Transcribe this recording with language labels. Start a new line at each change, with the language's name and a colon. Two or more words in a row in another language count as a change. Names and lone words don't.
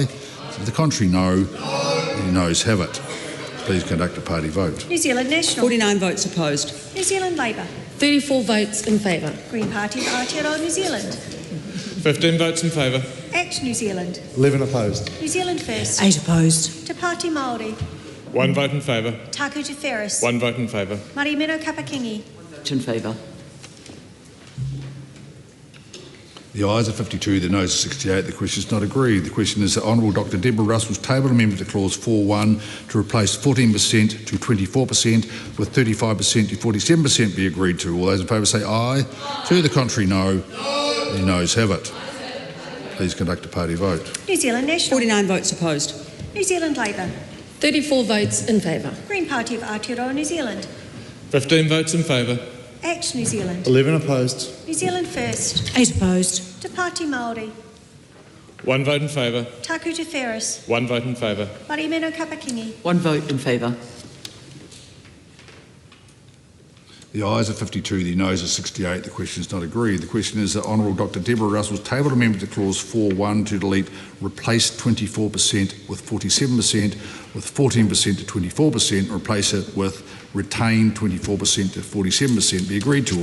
English: To the contrary, no. The noes have it. Please conduct a party vote. New Zealand National. 49 votes opposed. New Zealand Labour. 34 votes in favour. Green Party of Aotearoa, New Zealand. 15 votes in favour. Act New Zealand. 11 opposed. New Zealand First. 8 opposed. Te Pāti Māori. 1 vote in favour. Taku Te Whereas. 1 vote in favour. Mariameno Kapakingi. Vote in favour. The ayes are 52, the noes are 68. The question is not agreed. The question is that Honourable Dr Deborah Russell's tabled amendment to Clause 4.1 to replace 14% to 24% with 35% to 47% be agreed to. All those in favour say aye. To the contrary, no. The noes have it. Please conduct a party vote. New Zealand National. 49 votes opposed. New Zealand Labour. 34 votes in favour. Green Party of Aotearoa, New Zealand. 15 votes in favour. Act New Zealand. 11 opposed. New Zealand First. 8 opposed. Te Pāti Māori. 1 vote in favour. Taku Te Whereas. 1 vote in favour. Mariameno Kapakingi. 1 vote in favour. The ayes are 52, the noes are 68. The question is not agreed. The question is that Honourable Dr Deborah Russell's tabled amendment to Clause 4.1 to delete replace 24% with 47% with 14% to 24% and replace it with retain 24% to 47% be agreed to.